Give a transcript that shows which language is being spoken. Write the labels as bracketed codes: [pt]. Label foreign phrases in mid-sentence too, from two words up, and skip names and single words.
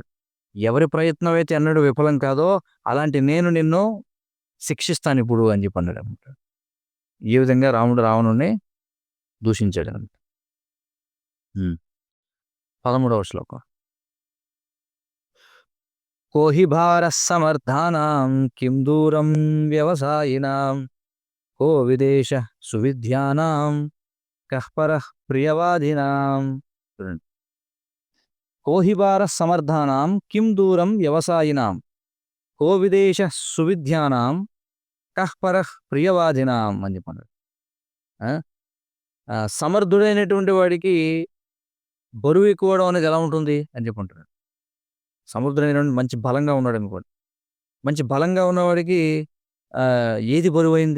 [te] ఎవరి ప్రయత్నం అయితే ఎన్నడూ విఫలం కాదో అలాంటి నేను నిన్ను శిక్షిస్తానిప్పుడు అని చెప్పి అన్నాడనమాట. ఈ విధంగా రాముడు రావణుడిని దూషించాడనమాట. హ్మ్. 13వ శ్లోకం. [sa] को हि भारः समर्थानां किं दूरं व्यवसायिनां को विदेशः सुविद्यानां कः परः प्रियवादिनां చూడండి. को हि भारः समर्थानां किं दूरं व्यवसायिनां కో విదేశ సువిద్యానాం కః పరః ప్రియవాదినాం [te] అని చెప్పన్నాడు. ఆ! సమర్థుడైనటువంటి వాడికి బరువు ఎక్కువడం అనేది ఎలా ఉంటుంది అని చెప్పంటున్నాడు. సమర్థుడైనటువంటి మంచి బలంగా ఉన్నాడనుకోండి. మంచి బలంగా ఉన్నవాడికి ఏది బరువైంది?